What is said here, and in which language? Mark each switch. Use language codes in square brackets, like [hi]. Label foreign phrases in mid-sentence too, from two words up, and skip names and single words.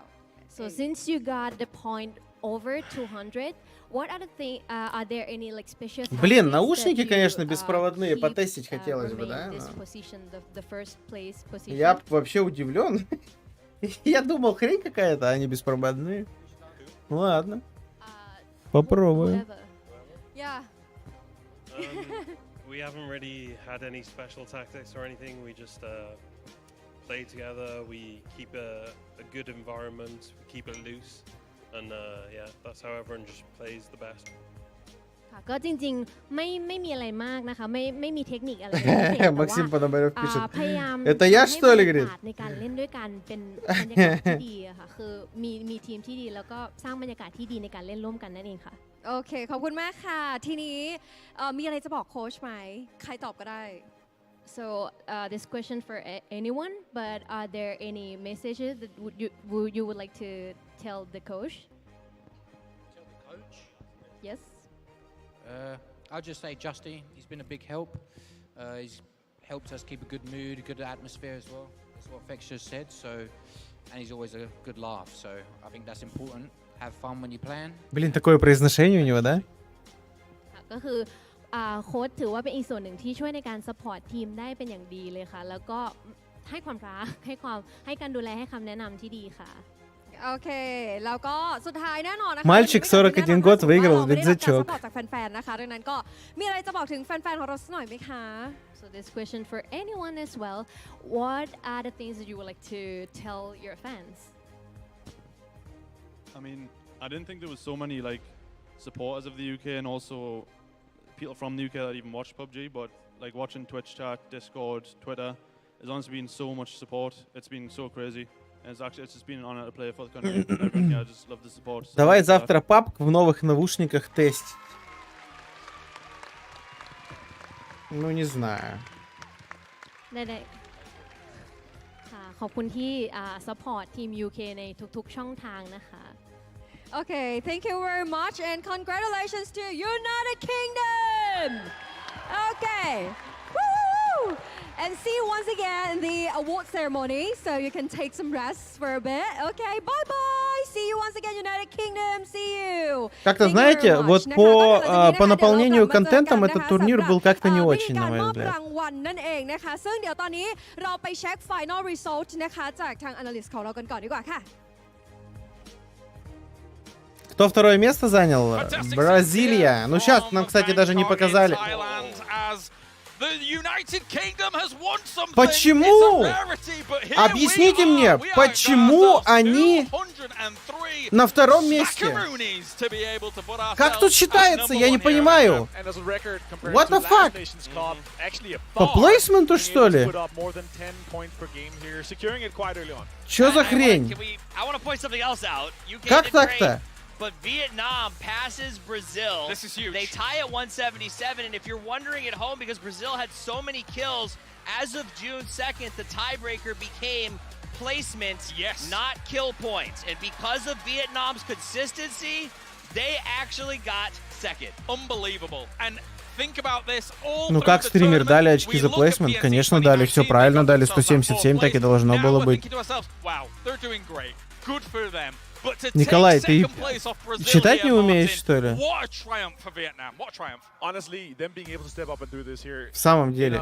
[en] So since you got the point over 200, what are the thing? Are there any like special? [ru] Блин, [en] tactics [ru] наушники, [en] that you, [ru] конечно, беспроводные, [en] keep, [ru] потестить хотелось бы, [en] remain [ru] да? [en] in this [ru] но [en] position, the first place position? [ru] Я вообще удивлен. Я думал, хрень какая-то, а они беспроводные. Ну ладно. Попробуем. [en] Yeah. We haven't really had any special tactics or anything. We just play together, we keep a good environment, we keep it loose, and yeah, that's how everyone just plays the best. [th] ก็จริงๆไม่มีอะไรมากนะคะไม่มีเทคนิคอะไร [ru] Максим Пономарев пишет. [th] พยายาม [ru] Это я что ли, говорит? [th] ในการเล่นด้วยกันเป็นบรรยากาศที่ดีอะค่ะคือมีทีมที่ดีแล้วก็สร้างบรรยากาศที่ดีในการเล่นร่วมกันนั่นเองค่ะ โอเคขอบคุณมากค่ะทีนี้มีอะไรจะบอกโค้ชไหมใครตอบก็ได้ [en] So this question for anyone, but are there any messages that you would like to tell the coach? Tell the coach? Yes. I'll just say Justy. He's been a big help. He's helped us keep a good mood, a good atmosphere as well. That's what Fex just said. So, and he's always a good laugh. So I think that's important. Have fun when you plan. [ru] Блин, такое произношение у него, да? [th] ก็คือโค้ชถือว่าเป็นอีกส่วนหนึ่งที่ช่วยในการซัพพอร์ตทีมได้เป็นอย่างดีเลยค่ะแล้วก็ให้ความรักให้การดูแลให้คำแนะนำที่ดีค่ะ โอเคแล้วก็สุดท้ายแน่นอนนะคะ [ru] Мальчик 41 год выиграл рюкзачок [th] จากแฟนๆนะคะดังนั้นก็มีอะไรจะบอกถึงแฟนๆของเราสักหน่อยไหมคะ [en] So this question for anyone as well. What are the things that you would like to tell your fans? I mean, I didn't think there was so many like supporters of the UK and also people from the UK that even watch PUBG, but like watching Twitch chat, Discord, Twitter, there's honestly been so much support. It's been so crazy. And it's just been an honor to play for the country. Yeah, I just love the support. [ru] Давай завтра PUBG в новых наушниках тестить. Ну, не знаю. [th] ได้ค่ะขอบคุณที่ซัพพอร์ตทีม UK ในทุกๆช่องทางนะคะ [en] Okay, thank you very much and congratulations to United Kingdom. Okay. Woo! And see you once again in the award ceremony, so you can take some rest for a bit. Okay, bye-bye. See you once again, United Kingdom. See you. [ru] Как-то, знаете, вот по наполнению контентом этот турнир был как-то не очень, на мой взгляд. [th] รางวัลนั่นเองนะคะซึ่งเดี๋ยวตอนนี้เราไปเช็ค [en] final result [th] นะคะจากทาง analyst ของเรากันก่อนดีกว่าค่ะ [ru] Кто второе место занял? Бразилия. Ну, сейчас нам, кстати, даже не показали. Почему? Объясните мне, почему они на втором месте? Как тут считается? Я не понимаю. [en] What the fuck? [ru] По плейсменту, что ли? Чё за хрень? Как так-то? [en] But Vietnam passes Brazil. This is huge. They tie at 177, and if you're wondering at home, because Brazil had so many kills, as of June 2nd, the tiebreaker became placement, not kill points. And because of Vietnam's consistency, they actually got second. Unbelievable. And think about this. [ru] Ну как стример дали очки за плейсмент? Конечно дали, все правильно дали, 177, так и должно было быть. Николай, ты читать не умеешь, что ли? В самом деле.